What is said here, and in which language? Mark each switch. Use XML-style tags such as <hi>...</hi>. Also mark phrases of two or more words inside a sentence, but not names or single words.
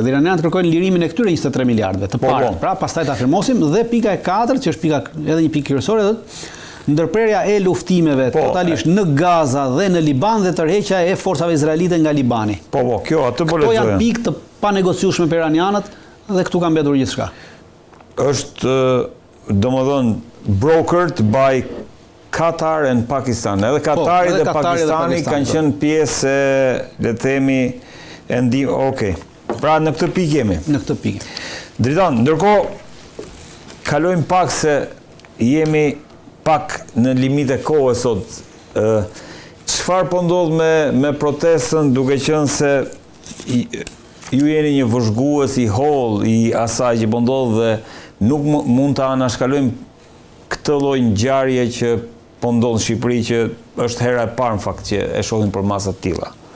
<sq>Dhe iranianët kërkojnë lirimin e këtyre 23 miliardëve të parë. Pra pastaj ta afirmosim, dhe pika e 4, që është pika edhe një pikë kryesore, ndërprerja e luftimeve totalisht në Gaza dhe në Liban dhe tërheqja e forcave izraelite nga Libani. Kjo atë po lexoja. Këto janë pikë të panegociueshme për iranianët dhe këtu ka mbetur gjithçka. Është domethënë</sq> <en>brokered by Qatar and Pakistan.</en> <sq>Edhe Katari dhe Pakistani kanë qenë pjesë, le të themi, Pra në këtë pikë jemi. Në këtë pikë. Dritan, ndërkohë kalojmë pak se jemi pak në limite kohë sot. Çfarë po ndodh me protestën, duke qenë se ju jeni një vëzhgues i holl i asaj që po ndodh dhe nuk mund ta anashkalojmë këtë lloj ngjarje që po ndodh në Shqipëri, që është hera e parë në fakt që e shohim për masa të tilla.</sq>